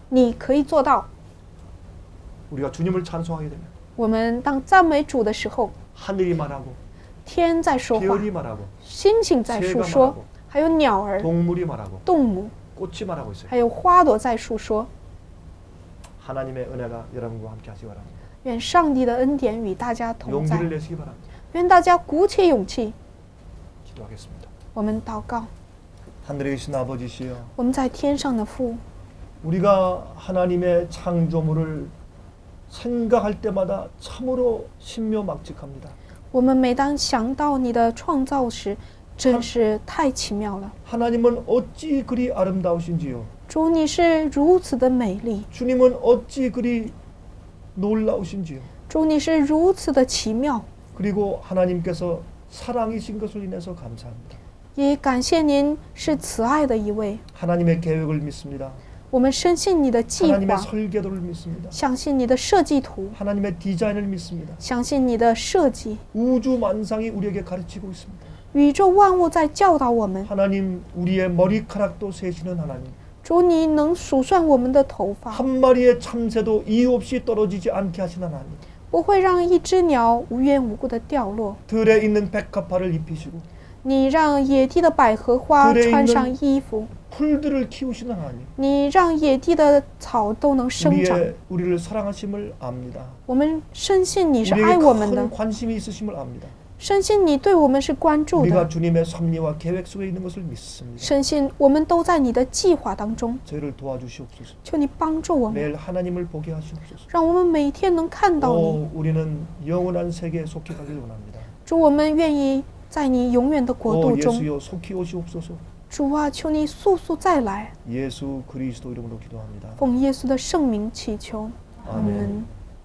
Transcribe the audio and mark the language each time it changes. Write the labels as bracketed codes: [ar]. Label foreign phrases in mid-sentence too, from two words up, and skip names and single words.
[zh] 你可以做到。 [ko] 우리가 주님을 찬송하게 되면 [zh] 我们当赞美主的时候， [ko] 하늘이 말하고 [zh] 天在说话， [ko] 별이 말하고 [zh] 星星在述说，还有鸟儿、 [ko] 동물이 말하고 [zh] 动物， [ko] 꽃이 말하고 있어요. [zh] 还有花朵在述说。 [ko] 하나님의 은혜가 여러분과 함께 하시기 바랍니다. [zh] 愿上帝的恩典与大家同在， [ko] 용기를 내시기 바랍니다. [zh] 愿大家鼓起勇气。 [ko] 기도하겠습니다. [zh] 我们祷告， [ko] 하늘에 계신 아버지시여, [zh] 我们在天上的父， [ko] 우리가 하나님의 창조물을 생각할 때마다 참으로 신묘막직합니다. [zh] 我们每当想到你的创造时，真是太奇妙了。 [ko] 하나님은 어찌 그리 아름다우신지요. [zh] 主，你是如此的美丽， [ko] 주님은 어찌 그리 놀라우신지요. [zh] 主，你是如此的奇妙。 [ko] 그리고 하나님께서 사랑이신 것을 인해서 감사합니다. [zh] 也感谢您是慈爱的一位， [ko] 하나님의 계획을 믿습니다. [zh] 我们深信你的计 [ko] 하나님의 [zh] 划， [ko] 설계도를 믿습니다. [zh] 相信你的设计图， [ko] 하나님의 디자인을 믿습니다. [zh] 相信你的设计。 [ko] 우주 만상이 우리에게 가르치고 있습니다. [zh] 宇宙万物在教导我们。 [ko] 하나님, 우리의 머리카락도 세시는 하나님. [zh] 主，你能数算我们的头发， [ko] 한 마리의 참새도 이유 없이 떨어지지 않게 하시는 하나님. [zh] 不会让一只鸟无缘无故的掉落。 [ko] 들에 있는 백합화를 입히시고 [zh] 你让野地的百合花 [ko] 그래 [zh] 穿 [ko] 있는 [zh] 上衣服， [ko] 풀들을 키우시는 하나님. [zh] 你让野地的草都能生长。 [ko] 우리를 사랑하심을 압니다. [zh] 我们深信你是爱 [ko] 우리에게 [zh] 我们的 [ko] 큰 ， 관심이 있으심을 압니다. [zh] 深信你对我们是关注 [ko] 우리가 [zh] 的， [ko] 주님의 섭리와 계획 속에 있는 것을 믿습니다. [zh] 深信我们都在你的计划当中。 [ko] 저희를 도와주시옵소서. [zh] 求你帮助我们， [ko] 매일 하나님을 보게 하시옵소서. [zh] 让我们每天能看到你。 [ko] 우리는 영원한 세계에 속해 가길 원합니다. [zh] 主，我们愿意在你永远的国度中。 [ko] 예수여 속히 오시옵소서. [zh] 主啊，求你速速再来。 [ko] 예수 그리스도 이름으로 기도합니다. [zh] 奉耶稣的圣名祈求，阿 [ko] 아멘. [zh] 门。